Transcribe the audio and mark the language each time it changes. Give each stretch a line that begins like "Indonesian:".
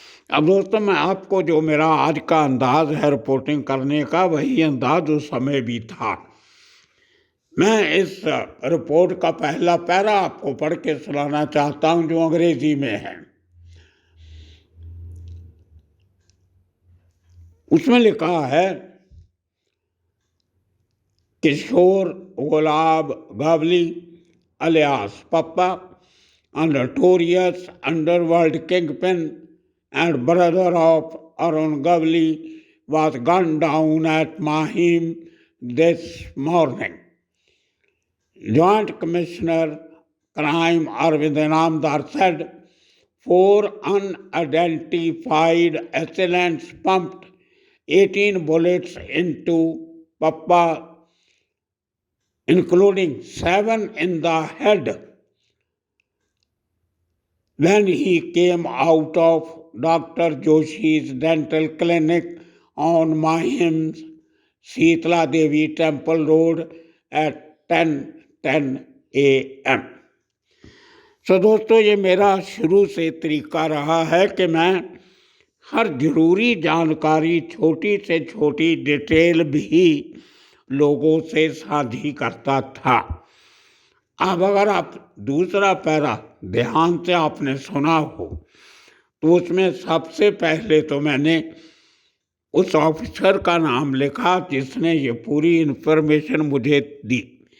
Hindi: अब दोस्तों, मैं आपको जो मेरा आज का अंदाज है रिपोर्टिंग करने का, वही अंदाज उस समय भी था। मैं इस रिपोर्ट का पहला पैरा आपको पढ़ के सुनाना चाहता हूं, जो अंग्रेजी में है। उसमें लिखा है,
English: Kishore Gulab Gawli alias Papa, a notorious underworld kingpin and brother of Arun Gavli, was gunned down at Mahim this morning. Joint Commissioner Crime Arvind Inamdar said 4 unidentified assailants pumped 18 bullets into Papa, including 7 in the head, when he came out of Dr. Joshi's dental clinic on Mahim's Sheetla Devi Temple Road at 10:10 a.m.
Hindi: So दोस्तों, ये मेरा शुरू से तरीका रहा है कि मैं हर ज़रूरी जानकारी, छोटी से छोटी डिटेल भी लोगों से साझी करता था। अब अगर आप दूसरा पैरा ध्यान से आपने सुना हो, तो उसमें सबसे पहले तो मैंने उस ऑफिसर का नाम लिखा जिसने ये पूरी इन्फॉर्मेशन मुझे दी।